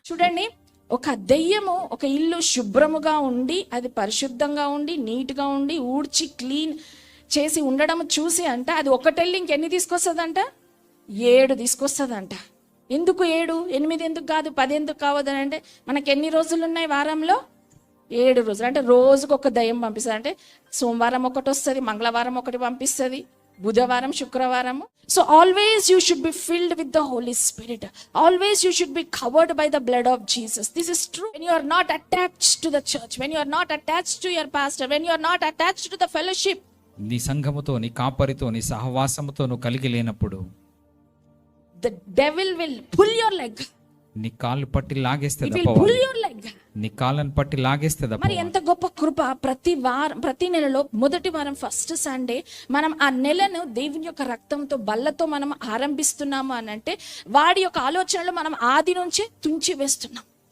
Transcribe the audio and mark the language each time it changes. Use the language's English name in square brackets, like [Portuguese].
[Telugu] చూడండి, ఒక దెయ్యము ఒక ఇల్లు శుభ్రముగా ఉండి, అది పరిశుద్ధంగా ఉండి, నీట్గా ఉండి, ఊడ్చి క్లీన్ చేసి ఉండడం చూసి అంట, అది ఒకటెళ్ళి ఇంకెన్ని తీసుకొస్తుందంట? 7 తీసుకొస్తుందంట. ఎందుకు 7? 8 ఎందుకు కాదు? 10 ఎందుకు కావద్దని అంటే, మనకి ఎన్ని రోజులు ఉన్నాయి వారంలో? 7 రోజులు. అంటే రోజుకు ఒక దయ్యం పంపిస్తుంది. అంటే సోమవారం ఒకటి వస్తుంది, మంగళవారం ఒకటి పంపిస్తుంది, బుధవారం, శుక్రవారము. [English] So always you should be filled with the Holy Spirit. Always you should be covered by the blood of Jesus. This is true. When you are not attached to the church, when you are not attached to your pastor, when you are not attached to the fellowship, [Telugu] నీ సంఘముతో, నీ కాపరితో, నీ సహవాసముతో నువ్వు కలిగి లేనప్పుడు, [English] the devil will pull your leg. [Telugu] నీ కాళ్ళు పట్టి లాగేస్తుంది [English] He will pull your leg. [Telugu] నీ కాళ్ళను పట్టి లాగేస్తుంది. మరి ఎంత గొప్ప కృప! ప్రతి నెలలో మొదటి వారం, ఫస్ట్ సండే మనం ఆ నెలను దేవుని యొక్క రక్తంతో, బల్లతో మనం ఆరంభిస్తున్నాము అని అంటే, వాడి యొక్క ఆలోచనలు మనం ఆది నుంచే తుంచి వేస్తున్నాం.